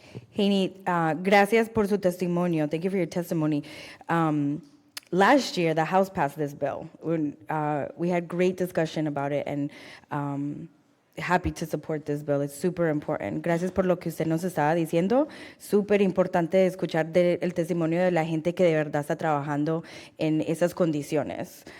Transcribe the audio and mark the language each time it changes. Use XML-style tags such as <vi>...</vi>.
<es>Haney, gracias por su testimonio.</es> <en>Thank you for your testimony. Last year, the House passed this bill. We had great discussion about it, and happy to support this bill. It's super important.</en> <es>Gracias por lo que usted nos estaba diciendo. Súper importante escuchar el testimonio de la gente que de verdad está trabajando en esas condiciones.</es>